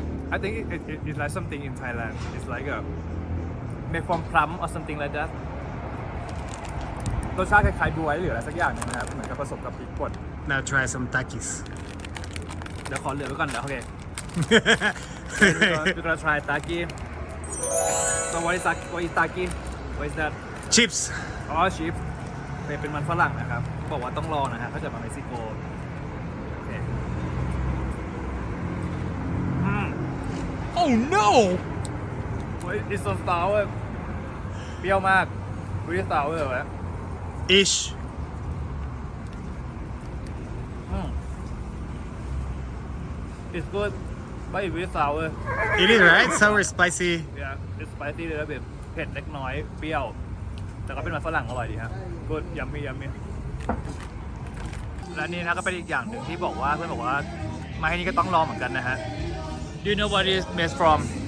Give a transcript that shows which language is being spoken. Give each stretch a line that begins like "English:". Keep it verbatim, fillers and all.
English: I think it, it, it's like something in Thailand. It's like a made from plum or something like that.
Thai: รสชาติคล้ายๆบ๊วยหรืออะไรสักอย่างนะครับเหมือนกับผสมกับพริกป่น
English: Now try some takis.
Thai: เดี๋ยวขอเหลือไว้ก่อนเดี๋ยวโอเค
English: We're gonna try taki. So what is taki? What is taki? What is that? Chips. Oh, chips.
Thai: เป็นมันฝรั่งนะครับบอกว่าต้องรอนะฮะเขาจะมาเม็กซิโก
English: Oh no! It's so sour.
Thai: เปรี้ยวมาก
English: Really sour
Thai: เลย
English: Ish. อืม It's good, but it's really sour. It is right? Sour, spicy. Yeah, it's spicy
Thai: เลยนะแบบเผ็ดเล็กน้อยเปรี้ยวแต่ก็เป็นมันฝรั่งอร่อยดีฮะ
English: Good, yummy, yummy.
Thai: และนี่นะก็เป็นอีกอย่างหนึ่งที่บอกว่าเพื่อนบอกว่ามาที่นี่ก็ต้องลองเหมือนกันนะฮะ
English: Do you know what it's made from?